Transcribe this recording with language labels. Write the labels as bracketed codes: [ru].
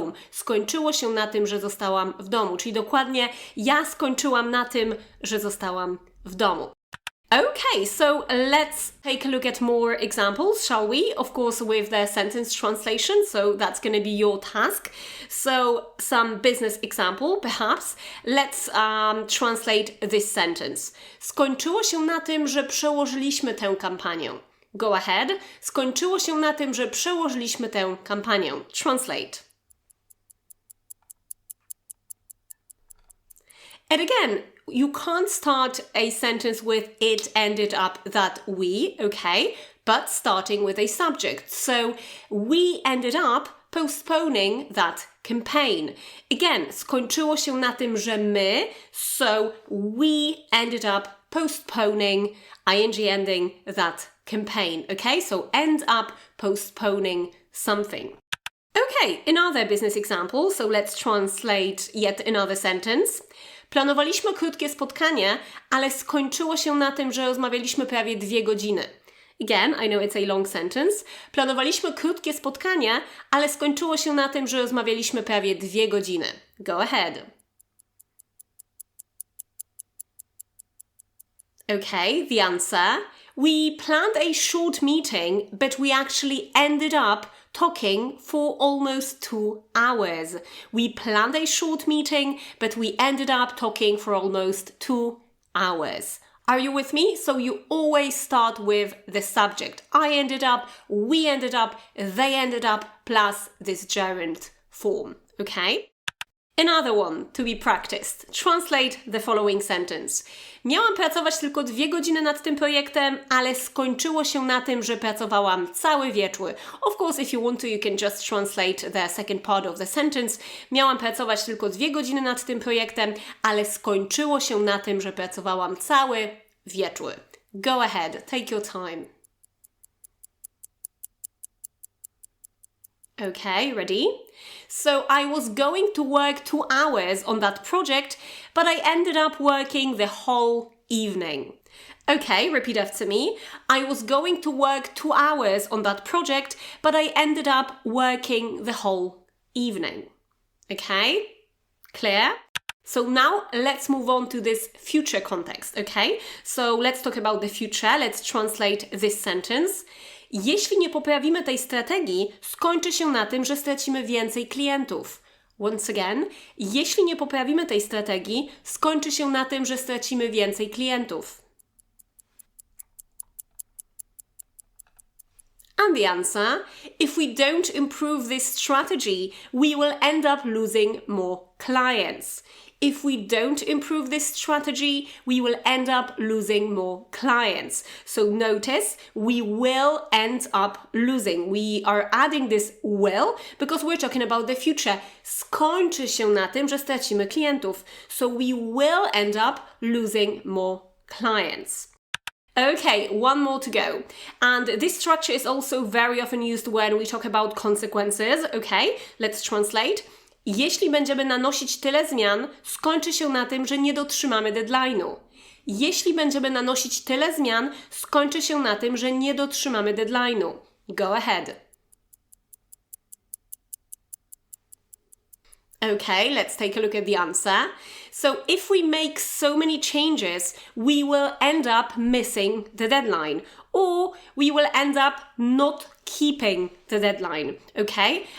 [pl] Skończyło się na tym, że zostałam w domu. Czyli dokładnie, ja skończyłam na tym, że zostałam w domu. [en] Okay, so let's take a look at more examples, shall we? Of course, with the sentence translation, so that's going to be your task. So, some business example, perhaps. Let's translate this sentence. [pl] Skończyło się na tym, że przełożyliśmy tę kampanię. [en] Go ahead. [pl] Skończyło się na tym, że przełożyliśmy tę kampanię. [en] Translate. And again, you can't start a sentence with it ended up that we, okay? But starting with a subject. So, we ended up postponing that campaign. Again, [pl] skończyło się na tym, że my, [en] so we ended up postponing, ing ending, that campaign, okay? So, end up postponing something. Okay, another business example, so let's translate yet another sentence. [pl] Planowaliśmy krótkie spotkanie, ale skończyło się na tym, że rozmawialiśmy prawie 2 godziny. [en] Again, I know it's a long sentence. [pl] Planowaliśmy krótkie spotkanie, ale skończyło się na tym, że rozmawialiśmy prawie 2 godziny. [en] Go ahead. Okay, the answer. We planned a short meeting, but we actually ended up talking for almost 2 hours. We planned a short meeting, but we ended up talking for almost 2 hours. Are you with me? So you always start with the subject. I ended up, we ended up, they ended up, plus this gerund form. Okay? Another one to be practiced. Translate the following sentence. [pl] Miałam pracować tylko 2 godziny nad tym projektem, ale skończyło się na tym, że pracowałam cały wieczór. [en] Of course, if you want to, you can just translate the second part of the sentence. [pl] Miałam pracować tylko 2 godziny nad tym projektem, ale skończyło się na tym, że pracowałam cały wieczór. [en] Go ahead, take your time. Okay, ready? So I was going to work 2 hours on that project, but I ended up working the whole evening. Okay, repeat after me. I was going to work 2 hours on that project, but I ended up working the whole evening. Okay? Clear? So now let's move on to this future context, okay? So let's talk about the future. Let's translate this sentence. [pl] Jeśli nie poprawimy tej strategii, skończy się na tym, że stracimy więcej klientów. [en] Once again, [pl] jeśli nie poprawimy tej strategii, skończy się na tym, że stracimy więcej klientów. [en] And the answer, if we don't improve this strategy, we will end up losing more clients. If we don't improve this strategy, we will end up losing more clients. So notice, we will end up losing. We are adding this will because we're talking about the future. [pl] Skończy się na tym, że stracimy klientów. [en] So we will end up losing more clients. Okay, one more to go. And this structure is also very often used when we talk about consequences. Okay, let's translate. [pl] Jeśli będziemy nanosić tyle zmian, skończy się na tym, że nie dotrzymamy deadline'u. Jeśli będziemy nanosić tyle zmian, skończy się na tym, że nie dotrzymamy deadline'u. [en] Go ahead. Okay, let's take a look at the answer. So if we make so many changes, we will end up missing the deadline, or we will end up not keeping the deadline, okay?